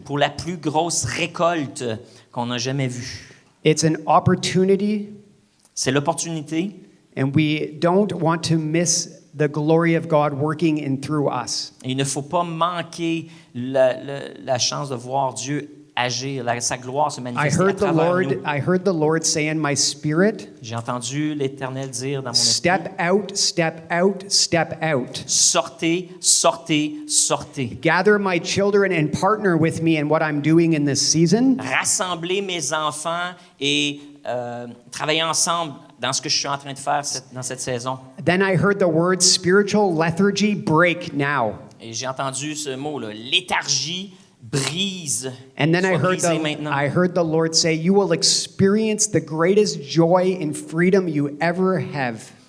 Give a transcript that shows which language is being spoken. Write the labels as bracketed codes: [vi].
[fr] pour la plus grosse récolte qu'on n'a jamais vue. [en] It's an opportunity, [fr] C'est l'opportunité [en] and we don't want to miss the glory of God working in through us. [fr] et il ne faut pas manquer la chance de voir Dieu agir, sa gloire se manifester à travers nous. [en] I heard the Lord say in my spirit, [fr] J'ai entendu l'Éternel dire dans mon esprit, [en] step out, step out, step out. [fr] sortez, sortez, sortez. [en] Gather my children and partner with me in what I'm doing in this season. [fr] Rassembler mes enfants et travailler ensemble dans ce que je suis en train de faire dans cette saison. [en] Then I heard the word spiritual lethargy break now. [fr] Et j'ai entendu ce mot-là, léthargie, brise. [en] And then [fr] Sois brisé maintenant. [en] I heard the Lord say, you will experience the greatest joy and freedom you ever have.